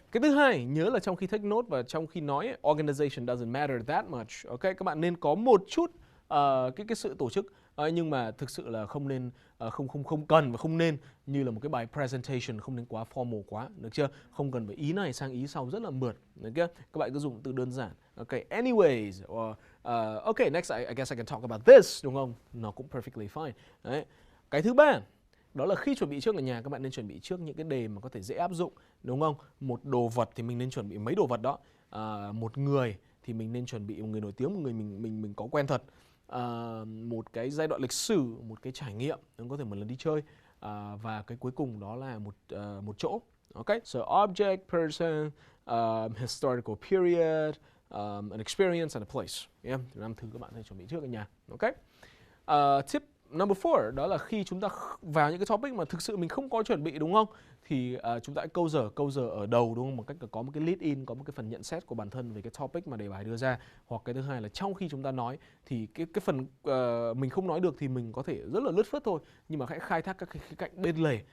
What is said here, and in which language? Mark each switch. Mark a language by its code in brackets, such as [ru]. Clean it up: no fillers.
[vi] Cái thứ hai, nhớ là trong khi take note và trong khi nói [en] organization doesn't matter that much. [vi] Ok, các bạn nên có một chút cái sự tổ chức, nhưng mà thực sự là không nên không cần và không nên như là một cái bài presentation, không nên quá formal quá, được chưa? Không cần phải ý này sang ý sau rất là mượt, được chưa? Các bạn cứ dùng từ đơn giản. [en] Ok, anyways, or okay, next I guess I can talk about this, [vi] đúng không? Nó cũng [en] perfectly fine. [vi] Đấy. Cái thứ ba, đó là khi chuẩn bị trước ở nhà, các bạn nên chuẩn bị trước những cái đề mà có thể dễ áp dụng, đúng không? Một đồ vật thì mình nên chuẩn bị mấy đồ vật đó. Một người thì mình nên chuẩn bị một người nổi tiếng, một người mình có quen thật. Một cái giai đoạn lịch sử, một cái trải nghiệm, có thể một lần đi chơi, và cái cuối cùng đó là một chỗ. [en] Okay, so object, person, historical period, an experience and a place. [vi] Yeah, 5 thứ các bạn phải chuẩn bị trước ở nhà. Okay. Tip number 4 đó là khi chúng ta vào những cái topic mà thực sự mình không có chuẩn bị, đúng không? Thì chúng ta câu giờ ở đầu, đúng không? Một cách là có một cái lead in, có một cái phần nhận xét của bản thân về cái topic mà đề bài đưa ra. Hoặc cái thứ hai là trong khi chúng ta nói thì cái phần mình không nói được thì mình có thể rất là lướt phớt thôi, nhưng mà hãy khai thác các cái khía cạnh bên lề.